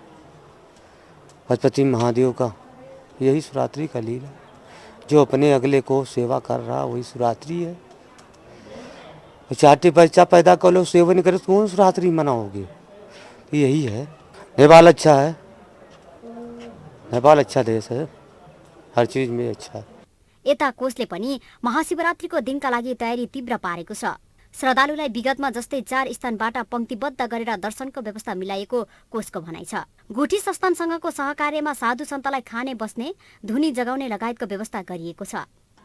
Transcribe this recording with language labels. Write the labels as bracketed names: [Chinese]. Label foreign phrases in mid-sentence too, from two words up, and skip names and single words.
[Hindi] पशुपति महादेव का यही शिवरात्रि का लीला, जो अपने अगले को सेवा कर रहा वही शिवरात्रि है। चाटे बच्चा पैदा कर लो, सेवा नहीं करे तो कौन शिवरात्रि मनाओगे? यही है। नेपाल अच्छा है, नेपाल अच्छा देश है, हर चीज में अच्छा है। [Nepali] यता कोषले पनि महाशिवरात्रिको दिनका लागि तयारी तीव्र पारेको छ। श्रद्धालुलाई विगतमा जस्तै 4 स्थानबाट पंक्तिबद्ध गरेर दर्शनको व्यवस्था मिलाएको कोषको भनाइ छ। गुठी संस्थानसँगको सहकार्यमा साधु सन्तलाई खाने बस्ने, धुनी जगाउने लगायतको व्यवस्था गरिएको छ।